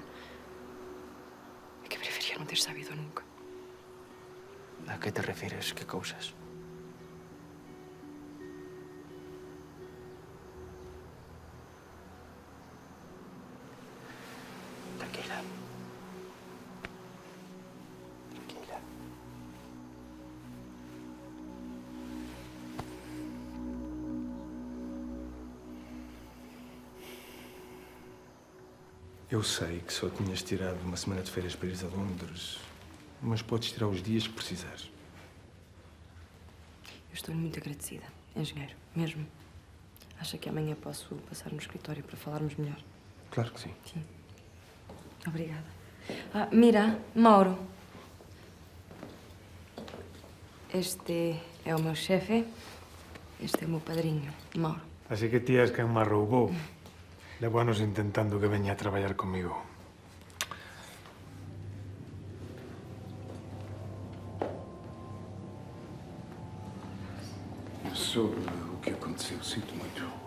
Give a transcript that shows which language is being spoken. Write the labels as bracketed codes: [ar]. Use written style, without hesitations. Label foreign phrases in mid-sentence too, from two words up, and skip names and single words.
[gl] E que prefería non ter sabido nunca. A que te refires? Que cousas? Tranquila. Tranquila. [pt] Eu sei que só tinhas tirado uma semana de férias para ir a Londres, mas podes tirar os dias que precisares. Eu estou muito agradecida, engenheiro, mesmo. Acha que amanhã posso passar no escritório para falarmos melhor? Claro que sim. Sim. Obrigada. Ah, mira, Mauro. Este é o meu chefe, este é o meu padrinho, Mauro. [gl] Así que ti és quen me roubou. Levo anos intentando que veña a traballar comigo. [pt] Sobre o que aconteceu, sinto muito.